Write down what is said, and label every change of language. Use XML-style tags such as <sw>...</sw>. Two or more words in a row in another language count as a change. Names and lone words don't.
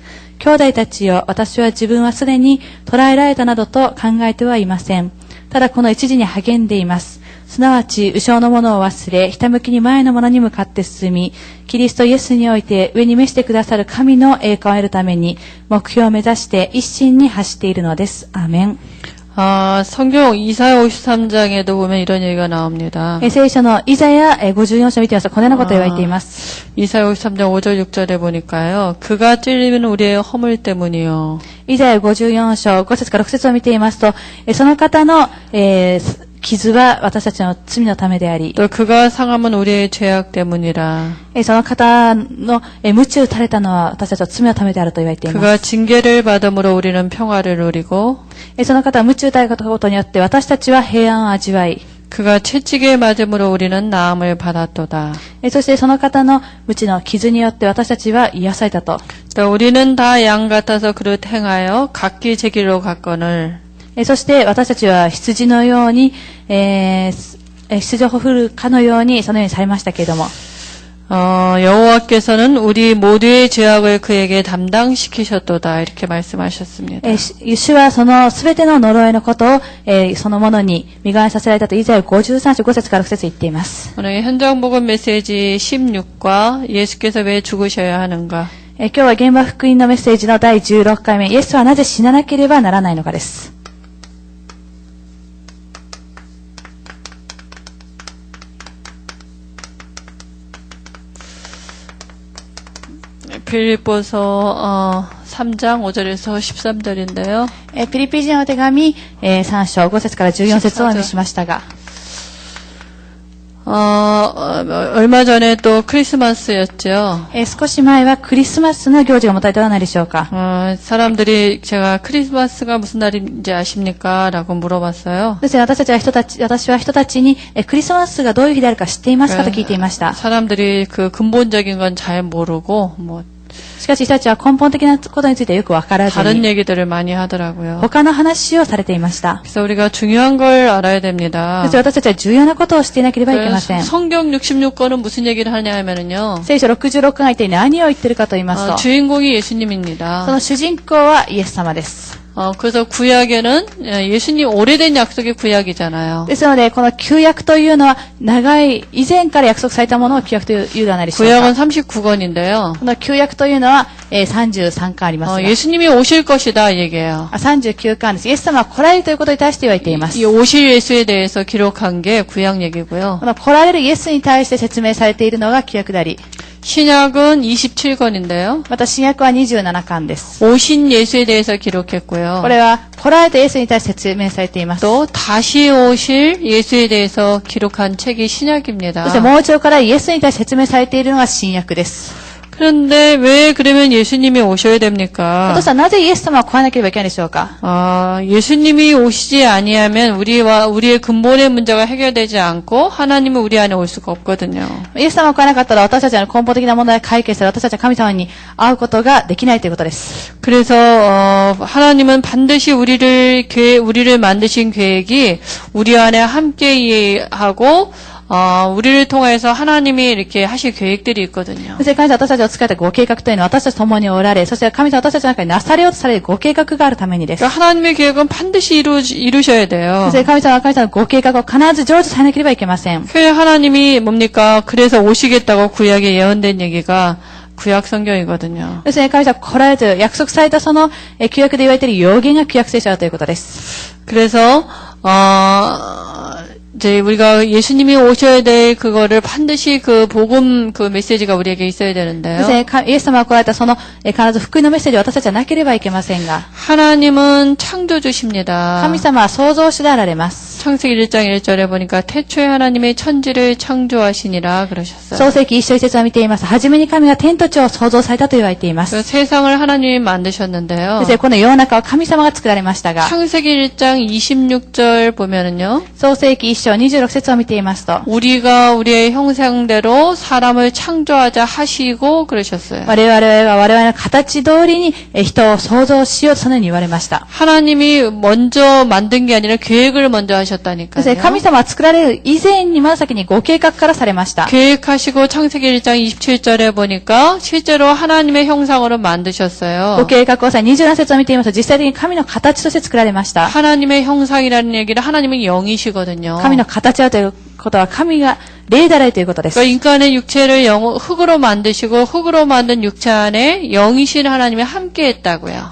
<ja>兄弟たちよ、私は自分はすでに捉えられたなどと考えてはいません。ただこの一時に励んでいます。すなわち、後ろのものを忘れ、ひたむきに前のものに向かって進み、キリストイエスにおいて上に召してくださる神の栄冠を得るために、目標を目指して一心に走っているのです。アーメン。</ja> <ko>성경 이사야 53장에도 보면 이런 얘기가 나옵니다.</ko> <ja>聖書のイザヤ54章を見てますと、このようなことを言われています。</ja> <ko>이사야 53장 5절 6절에 보니까요. 그가 찔리면 우리의 허물 때문이요.</ko> <ja>イザヤ54章5節から6節を見ていますと、その方の、傷は私たちの罪のためであり、</ja> <ko>또 그가 상함은 우리의 죄악 때문이라.</ko> <ja>その方の鞭打たれたのは私たちの罪のためであると言われています。</ja> <ko>그가 징계를 받음으로 우리는 평화를 누리고,</ko> <ja>その方は鞭打たれたことによって私たちは平安を味わい、</ja> <ko>그가 채찍에 맞음으로 우리는 나음을 받았도다.</ko> <ja>そしてその方の鞭の傷によって私たちは癒されたと。</ja> <ko>또 우리는 다 양 같아서 그릇 행하여 각기 제 길로 갔거늘.</ko> <ja>そして私たちは羊のように、羊を振るかのようにそのようにされましたけれども、</ja> <ko>여호와께서는 우리 모두의 죄악을 그에게 담당시키셨도다. 이렇게 말씀하셨습니다.</ko> <ja>主はそのすべての呪いのことを、そのものに身代わりさせられたとイザヤ53章5節から6節言っています。</ja> <ko>오늘 현장복음 메시지 16과 예수께서 왜 죽으셔야 하는가.</ko> <ja>今日は現場福音のメッセージの第16回目、イエスはなぜ死ななければならないのかです。</ja> <ko>빌립보서 3장 5절에서 13절인데요.</ko> <ja>ピリピ人の手紙3章5節から14節をお読みしましたが、</ja> <ko>얼마 전에 또 크리스마스였죠.</ko> <ja>少し前はクリスマスの行事が持たれてはないでしょうか。</ja> <ko>사람들이 제가 크리스마스가 무슨 날인지 아십니까? 라고 물어봤어요.</ko> <ja>ですね、私は人たちにクリスマスがどういう日であるか知っていますかと聞いていました。</ja> <ko>사람들이 그 근본적인 건 잘 모르고</ko> <ja>しかし人たちは根本的なことについてよくわからず</ja> <ko>다른</ko> <ja>に</ja> <ko>얘기들을 많이 하더라고요.</ko> <ja>他の話をされていました。</ja> <ko>그래서 우리가 중요한 걸 알아야 됩니다.</ko> <ja>です私たちは重要なことをしていなければいけません。</ja> <ko>성경 66권은 무슨 얘기를 하냐 하면은요.</ko> <ja>聖書66巻が一体何を言っているかと言いますと、</ja> <ko>주인공이 예수님입니다.</ko> <ja>その主人公はイエス様です。</ja> <ko>그래서 구약에는 예수님 오래된 약속의 구약이잖아요.</ko> <ja>ですので、この旧約というのは長い以前から約束されたものを旧約というではないでしょうか。</ja> <ko>구약은 39권인데요.</ko> <ja>この旧約というのは33巻ありますが、</ja> <ko>예수님이 오실 것이다 이 얘기예요.</ko> <ja>39 巻です。イエス様は来られるということに対して言われています。</ja> <ko>이 오실 예수에 대해서 기록한 게 구약 얘기고요.</ko> <ja>この来られるイエスに対して説明されているのが旧約であり、</ja> <ko>신약은 27권인데요.</ko> <ja>また新約は27巻です。</ja> <ko>오신 예수에 대해서 기록했고요.</ko> <ja>これは来られたイエスに対して説明されています。</ja> <ko>또 다시 오실 예수에 대해서 기록한 책이 신약입니다.</ko> <ja>そしてもう一度からイエスに対して説明されているのが新約です。</ja> <ko>그런데 왜 그러면 예수님이 오셔야 됩니까?</ko> <ja>どうしたらなぜイエス様は来なければいけないでしょうか？</ja> <ko>예수님이 오시지 아니하면 우리의 근본의 문제가 해결되지 않고 하나님은 우리 안에 올 수가 없거든요.</ko> <ja>イエス様が来なかったら私たちの根本的な問題を解決する私たちは神様に会うことができないということです。</ja> <ko>그래서 하나님은 반드시 우리를 만드신 계획이 우리 안에 함께 하고 우리를 통해서 하나님이 이렇게 하실 계획들이 있거든요.</ko> <ja>そして神様は私たちを使ったご計画というのは私たちと共におられ、そして神様は私たちの中になされようとされるご計画があるためにです。</ja> <ko>그러니까 하나님의 계획은 반드시 이루셔야</ko> <ja>そ</ja> <ko>돼요.</ko> <ja>して神様は神様のご計画を必ず成就されなければいけません。</ja> <ko>그 하나님이 뭡니까? 그래서 오시겠다고 구약에 예언된 얘기가 구약 성경이거든요.</ko> <ja>そして神様は来られると約束されたその旧約で言われている預言が旧約聖書だということです。</ja> <ko>그래서 이제 우리가 예수님이 오셔야 될 그거를 반드시 그 복음 그 메시지가 우리에게 있어야</ko> <ja>そし</ja> <ko>되는데요.</ko> <ja>てイエス様が来られたその必ず福音のメッセージを私たちはなければいけませんが、</ja> <ko>하나님은 창조주십니다.</ko> <ja>神様は創造主であられます。</ja> <ko>창세기 1장 1절에 보니까 태초에 하나님의 천지를 창조하시니라 그러셨어요.</ko> <ja>創世記一章一節を見ています。はじめに神が天と地を創造されたと言われていま</ja> <ko>그</ko> <ja>す。</ja> <ko>세상을 하나님이 만드셨는데요.</ko> <ja>そしてこの世の中を神様が作られましたが、</ja> <ko>창세기 1장 26절 보면은요.</ko> <ja>創世記一章26節を見ていますと、</ja> <ko>우리가 우리의 형상대로 사람을 창조하자 하시고 그러셨어요.</ko> <ja>我々は我々の形通りに人を創造しようとそのように言われました。</ja> <ko>하나님이 먼저 만든 게 아니라 계획을 먼저</ko> <ja>そして</ja> <ko>하셨다니까요.</ko> <ja>神様は作られる以前に真っ先にご計画からされました。</ja> <ko>계획하시고 창세기 1장 27절에 보니까 실제로 하나님의 형상으로</ko> <ja>ご</ja> <ko>만드셨어요.</ko> <ja>計画をさ27節を見ていますと実際的に神の形として作られました。</ja> <ko>하나님의 형상이라는 얘기를 하나님은 영이시거든요.</ko> <ja>神の形をということは神が霊であられるということです。</ja> <ko>그러니까 인간의 육체를 흙으로 만드시고 흙으로 만든 육체 안에 영이신 하나님이 함께 했다고요.</ko>